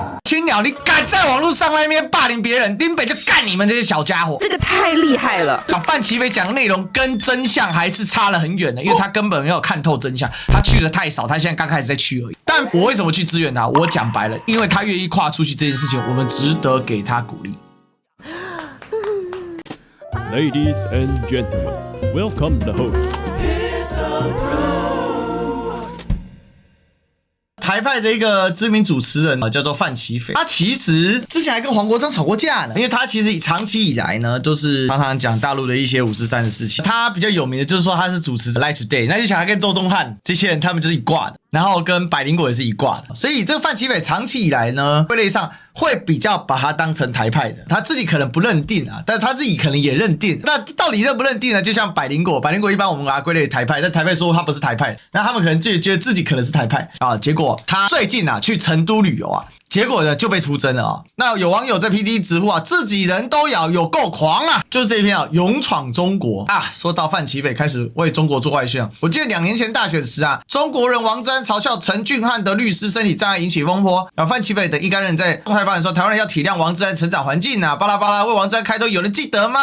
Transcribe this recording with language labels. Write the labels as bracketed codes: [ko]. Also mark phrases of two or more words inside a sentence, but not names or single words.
[zh] 青鳥，你敢在網絡上那邊霸凌別人，林北就幹你們這些小家伙。這個太厲害了。范琪斐講的內容跟真相還是差了很遠的，因為他根本沒有看透真相，他去的太少，他現在剛開始在去而已。但我為什麼去支援他？我講白了，因為他願意跨出去這件事情，我們值得給他鼓勵。 [en] Ladies and gentlemen, welcome the host. [zh] 台派的一個知名主持人叫做范琪斐，他其實之前還跟黃國昌吵過架呢，因為他其實長期以來呢都是常常講大陸的一些543的事情。他比較有名的就是說他是主持 Live Today，那就想他跟周宗翰這些人他們就是一掛的，然後跟百靈果也是一掛的，所以這個範琪斐長期以來呢，歸類上會比較把他當成台派的，他自己可能不認定啊，但是他自己可能也認定。那到底認不認定呢？就像百靈果一般我們把它歸類台派，但台派說他不是台派，那他們可能就覺得自己可能是台派啊。結果他最近啊去成都旅遊啊。結果呢就被出征了啊！那有網友在 PT 直呼啊，自己人都咬，有夠狂啊！就是這一篇啊，勇闖中國啊！說到范琪斐開始為中國做外宣，我記得2年前大選時啊，中國人王志安嘲笑陳俊翰的律師身體障礙引起風波，范琪斐等一干人在公開發言說，台灣人要體諒王志安成長環境啊，巴拉巴拉為王志安開脫，有人記得嗎？